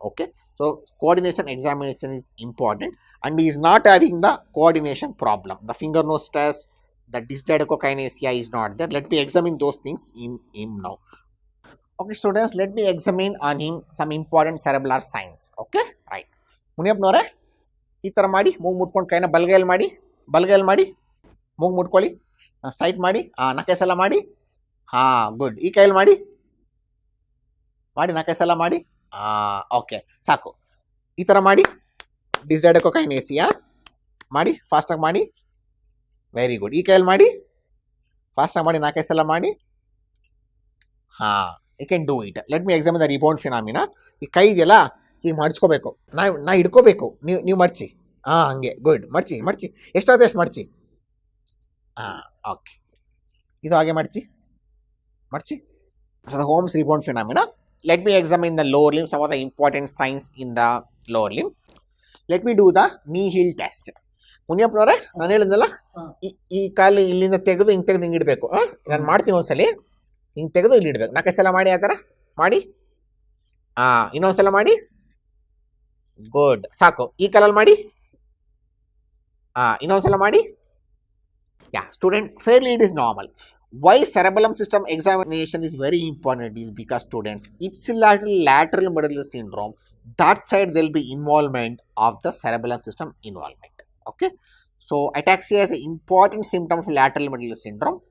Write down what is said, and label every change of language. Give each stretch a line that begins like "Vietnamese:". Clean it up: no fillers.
English: Okay, so coordination examination is important, and he is not having the coordination problem. The finger nose test, the dysdiadochokinesia is not there. Let me examine those things in him now. Okay, students, let me examine on him some important cerebral signs. Okay, right.
Kannada: ಮುನಿಯಪ್ಪನವರೇ ಈ ಥರ ಮಾಡಿ ಮೂಗು ಮುಟ್ಕೊಂಡು ಕೈನ ಬಲಗೈಯಲ್ಲಿ ಮಾಡಿ ಮೂಗು ಮುಟ್ಕೊಳ್ಳಿ, straight ಮಾಡಿ, ನಕೈ ಸಲ ಮಾಡಿ, ಗುಡ್. ಈ ಕೈಯಲ್ಲಿ ಮಾಡಿ ನಕೈ ಸಲ ಮಾಡಿ, ಓಕೆ ಸಾಕು. ಈ ಥರ ಮಾಡಿ, ಡಿಸ್ಡೈಡೋಕೋಕೈನೇಸಿಯಾ ಮಾಡಿ, ಫಾಸ್ಟಾಗಿ ಮಾಡಿ, ವೆರಿ ಗುಡ್. ಈ ಕೈಯಲ್ಲಿ ಮಾಡಿ, ಫಾಸ್ಟಾಗಿ ಮಾಡಿ, ನಾಲ್ಕೈದು ಸಲ ಮಾಡಿ,
English: You can do it. Let me examine the rebound phenomena.
Kannada: ಈ ಕೈ ಇದೆಯಲ್ಲ ಈಗ ಮಡ್ಚ್ಕೋಬೇಕು, ನಾ ಹಿಡ್ಕೋಬೇಕು, ನೀವು ಮಡ್ಚಿ, ಹಂಗೆ ಗುಡ್. ಮಡ್ಚಿ ಎಷ್ಟಾಗುತ್ತೆ ಎಷ್ಟು ಮಡ್ಚಿ, ಓಕೆ. ಇದು ಹಾಗೆ ಮಡ್ಚಿ.
English: So the Holmes rebound phenomena. Let me examine the lower limb, some of the important signs in the lower limb. Let me do the knee heel test.
Kannada: ಮುನಿಯಪ್ಪನವರೇ ನಾನು ಹೇಳಿದ್ನಲ್ಲ, ಈ ಕಾಲು ಇಲ್ಲಿಂದ ತೆಗೆದು ಹಿಂಗೆ ಇಡಬೇಕು. ನಾನು ಮಾಡ್ತೀನಿ ಒಂದ್ಸಲಿ, ಹಿಂಗೆ ತೆಗೆದು ಇಲ್ಲಿ ಇಡಬೇಕು. ನಾಲ್ಕೈದು ಸಲ ಮಾಡಿ, ಆ ಥರ ಮಾಡಿ, ಇನ್ನೊಂದ್ಸಲ ಮಾಡಿ, ಗುಡ್ ಸಾಕು. ಈ ಕಾಲಲ್ಲಿ ಮಾಡಿ, ಇನ್ನೊಂದ್ಸಲ ಮಾಡಿ.
English: Yeah, student, fairly it is normal. Why cerebellum system examination is very important is because, students, ipsilateral lateral medullary syndrome, that side there will be involvement of the cerebellum system involvement. Okay, so ataxia is an important symptom of lateral medullary syndrome.